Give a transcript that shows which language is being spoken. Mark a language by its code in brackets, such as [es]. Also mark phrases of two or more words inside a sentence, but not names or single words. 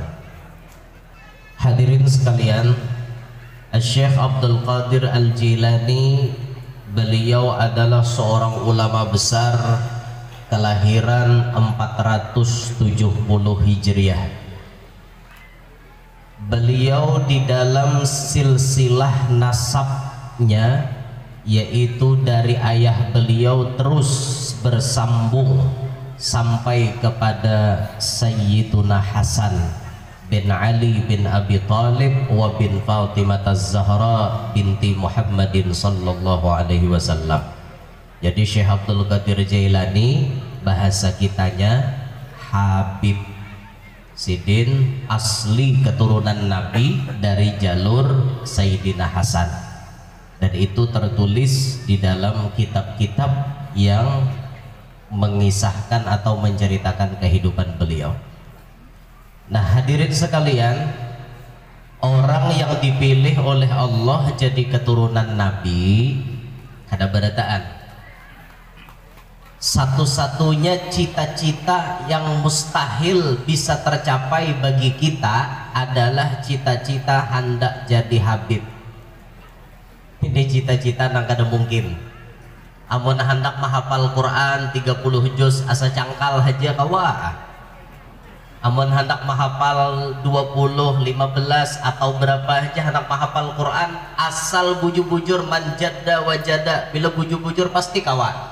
[id] Hadirin sekalian, Syekh Abdul Qadir Al-Jailani, beliau adalah seorang ulama besar kelahiran 470 Hijriah. Beliau di dalam silsilah nasabnya, yaitu dari ayah beliau terus bersambung sampai kepada Sayyiduna Hasan bin Ali bin Abi Thalib wa bin Fatimah Az-Zahra binti Muhammadin [ar] sallallahu alaihi wasallam. [id] Jadi Syekh Abdul Qadir Jailani bahasa kitanya Habib Sidin, asli keturunan Nabi dari jalur Sayyidina Hasan, dan itu tertulis di dalam kitab-kitab yang mengisahkan atau menceritakan kehidupan beliau. Nah, hadirin sekalian, orang yang dipilih oleh Allah jadi keturunan Nabi ada berataan. Satu-satunya cita-cita yang mustahil bisa tercapai bagi kita adalah cita-cita hendak jadi Habib. [bjn] Ini cita-cita nang kada mungkin. Amun hendak menghafal Quran 30 juz asa cangkal aja kawa. [id] Amun hendak menghafal 20, 15 atau berapa aja hendak menghafal Quran asal bujur-bujur [ar] manjada wajada, [id] bila bujur-bujur pasti kawa.